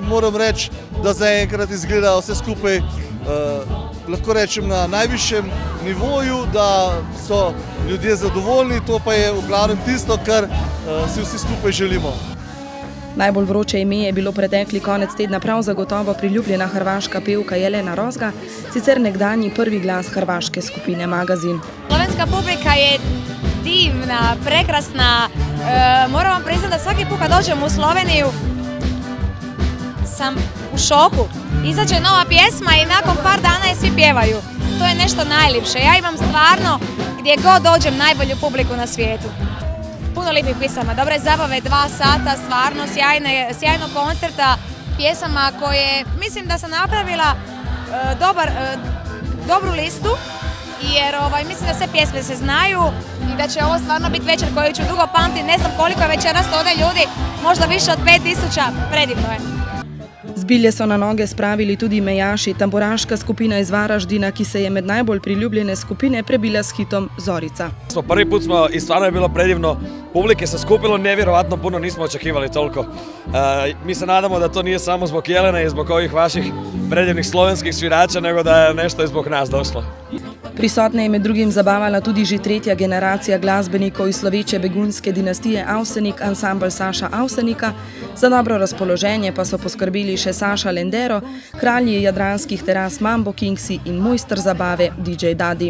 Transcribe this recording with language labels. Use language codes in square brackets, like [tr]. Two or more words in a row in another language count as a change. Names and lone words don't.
[sl] Moram reči, da zaenkrat izgleda vse skupaj, lahko rečem, na najvišjem nivoju, da so ljudje zadovoljni, to pa je v glavnem tisto, kar si vsi skupaj želimo. Najbolj vroče ime je bilo pretekli konec tedna prav zagotovo priljubljena hrvaška pevka Jelena Rozga, sicer nekdanji prvi glas hrvaške skupine Magazin. [hr] Slovenska publika je divna, prekrasna. Moram vam priznati, da svaki put kad dođem u Sloveniju sam u šoku. Izađe nova pjesma i nakon par dana je svi pjevaju. To je nešto najljepše. Ja imam stvarno gdje god dođem najbolju publiku na svijetu. Puno lijepih pjesama, dobre zabave, 2 sata, stvarno sjajno koncerta, pjesama koje mislim da sam napravila dobru listu, jer mislim da sve pjesme se znaju i da će ovo stvarno biti večer koju ću dugo pamtiti. Ne znam koliko je večeras ovdje ljudi, možda više od 5000, predivno je. [sl] Zbilje so na noge spravili tudi Mejaši, tamburaška skupina iz Varaždina, ki se je med najbolj priljubljene skupine prebila s hitom Zorica. [hr] Prvi put smo i stvarno je bilo predivno. Publike se skupilo nevjerovatno puno, nismo očekivali toliko. Mi se nadamo da to nije samo zbog Jelene i zbog ovih vaših predivnih slovenskih svirača, nego da je nešto i zbog nas došlo. [sl] Prisotne je med drugim zabavala tudi že 3. generacija glasbenikov iz sloveče begunske dinastije Avsenik, ansambl Saša Avsenika. Za dobro razpoloženje pa so poskrbeli še Saša Lendero, kralji jadranskih teras Mambo Kingsi in mojster zabave DJ Dadi.